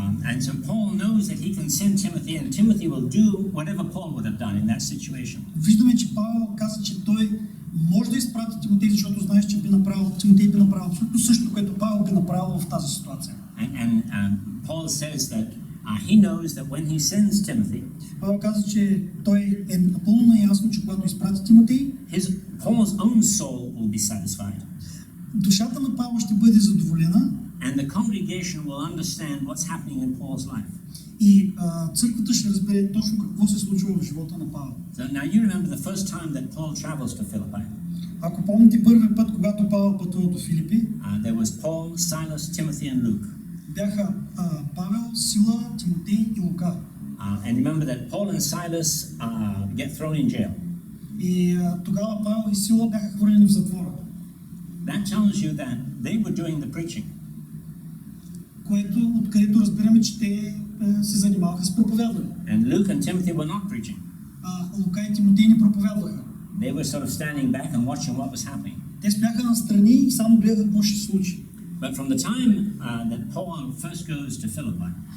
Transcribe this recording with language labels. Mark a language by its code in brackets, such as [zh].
[en] And so Paul knows that he can send Timothy, and Timothy will do whatever Paul would have done in that situation. [bg] Виждаме, че Павел каза, че той може да изпрати Тимотей, защото знаеш, че Тимотей би направил абсолютно също, което Павел би направил в тази ситуация. [en] And Paul says that he knows that when he sends Timothy, [bg] Павел каза, че той е напълно наясно, че когато изпрати Тимотей, [en] Paul's own soul will be satisfied. [bg] Душата на Павел ще бъде задоволена. [en] And the congregation will understand what's happening in Paul's life. [bg] И църквата ще разбере точно какво се случва в живота на Павел. [en] So now you remember the first time that Paul travels to Philippi. [bg] Ако помните първият път, когато Павел пътува до Филипи, [en] there was Paul, Silas, Timothy and Luke. [bg] Бяха Павел, Сила, Тимотей и Лука. [en] And remember that Paul and Silas get thrown in jail. [bg] И тогава Павел и Сила бяха хвърлени в затвора. [en] That tells you that they were doing the preaching. [bg] Откъдето разбираме, че те се занимаваха с проповядване. [en] And Luke and Timothy were not preaching. [bg] Лука и Тимотей не проповядваха. [en] They were sort of standing back and watching what was happening. [bg] Те стояха настрани и само гледаха какво ще се случи. [en] But from the time that Paul first goes to Philippi,